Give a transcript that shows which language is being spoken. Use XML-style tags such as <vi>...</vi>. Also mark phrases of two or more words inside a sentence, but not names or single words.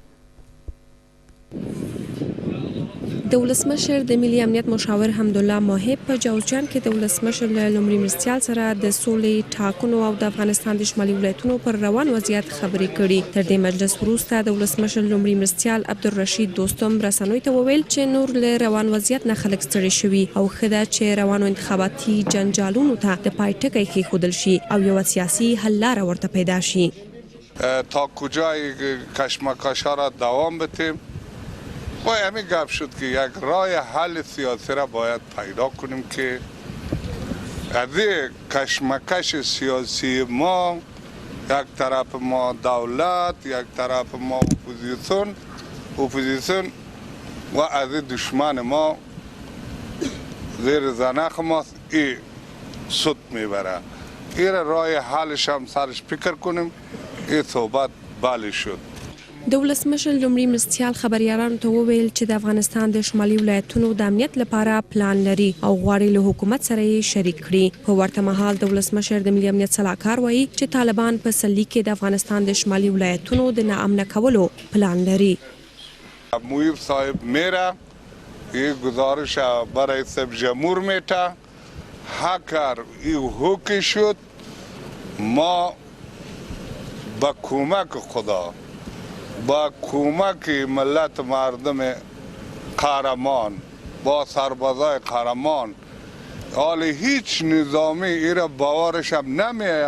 <ps>د ولسمشر د ملي امنیت مشاور حمدالله ماهب په جوزجان کې د ولسمشر له لومړي مرستیال سره د سولې ټاکنو او د افغانستان د شمالي ولایتونو پر روان وضعیت خبرې کړي. تر دې مجلس وروسته د ولسمشر لومړي مرستیال عبدالرشید دوستم رسنیو ته وویل چې نور له روان وضعیت نه خلک ستړي شوي او ښه ده چې روانو انتخاباتي جنجالونو ته د پای ټکی کېښودل شي او یوه سیاسي حل لاره ورته پیدا شي.</ps> <fa>تا کجای کشمکش‌ها را دوام بدیم و همین گپ شد که یک راه حل سیاسی را باید پیدا کنیم که از کشمکش سیاسی ما یک طرف ما دولت، یک طرف ما اپوزیسیون و از دشمن ما زیر زنخ ماست این سود میبره. این راه حلش هم سرش فکر کنیم. این صحبت بالی شد.</fa> <ps>د ولسمشر لومړي مرستیال خبریالانو ته وویل چې د افغانستان د شمالي ولایتونو د امنیت لپاره پلان لري او غواړي له حکومت سره یې شریک کړي. په ورته مهال د ولسمشر د ملي امنیت سلاکار وایي چې طالبان په سلي کې د افغانستان د شمالي ولایتونو د ناامنه کولو پلان لري.</ps> <fa>محیب صاحب میره این گزارش برای رئیس جمهور میته اگر این حکم شد ما با کمک خدا با کمک ملت مردم قهرمان با سربازای قهرمان حال هیچ نظامی ایره باورش هم نمیه.</fa>